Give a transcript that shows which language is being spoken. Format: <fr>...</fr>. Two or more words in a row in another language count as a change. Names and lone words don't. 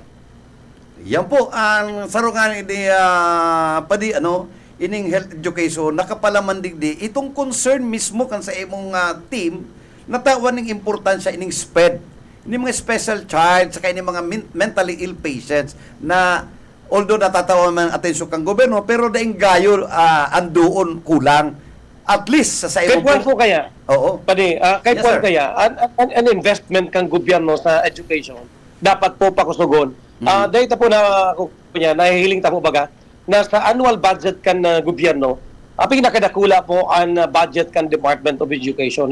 <bik>Yan po ang sarungan ini ining</bik> <en>health education</en> <bik>nakapalaman digdi itong concern mismo kan sa imong team natawan ng importansya ining SPED, ini mga</bik> <en>special child,</en> <bik>saka ini mga</bik> <en>mentally ill patients</en> <bik>na although natatawan man atensyon kang gobyerno, pero daing gayo andoon kulang.</bik> <en>At least</en> <bik>sa imong... Kahit po kaya? Oo. Kahit po kaya, an investment kang gobyerno sa education, dapat po pakusugon. Dahil po nahihiling ta po baga, na sa annual budget kan gobyerno, aping nakadakula po ang budget kan Department of Education.</bik>